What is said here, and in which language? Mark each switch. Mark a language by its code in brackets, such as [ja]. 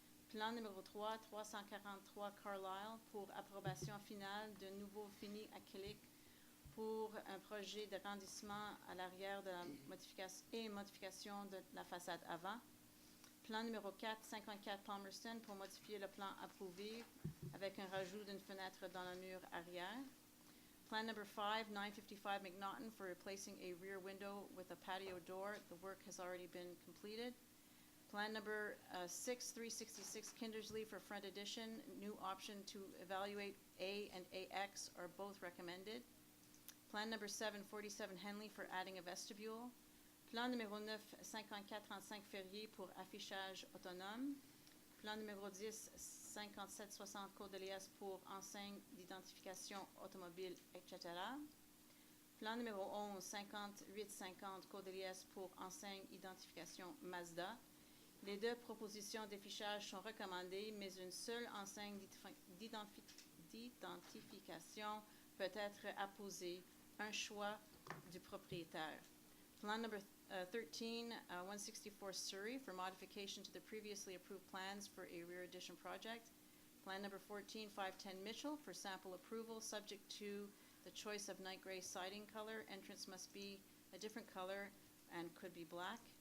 [fr] Plan numéro 3, 343 Carlisle pour approbation finale de nouveau fini acrylique pour un projet d'agrandissement à l'arrière de la modification de la façade avant. Plan numéro 4, 54 Palmerston pour modifier le plan approuvé avec un rajout d'une fenêtre dans le mur arrière. [en] Plan number 5, 955 McNaughton for replacing a rear window with a patio door. The work has already been completed. Plan number 6, 366 Kindersley for front addition. New option to evaluate A and AX are both recommended. Plan number 7, 47 Henley for adding a vestibule. [fr] Plan numéro 9, 5435 Ferrier pour affichage autonome. Plan numéro 10, 5760 Côte-de-Liesse pour enseigne d'identification automobile, etc. Plan numéro 11, 5850 Côte-de-Liesse pour enseigne identification Mazda. Les deux propositions d'affichage sont recommandées, mais une seule enseigne d'identification peut être apposée, un choix du propriétaire. [en] Plan number 13, 164 Surrey for modification to the previously approved plans for a rear addition project. Plan number 14, 510 Mitchell for sample approval, subject to the choice of night gray siding color. Entrance must be a different color and could be black.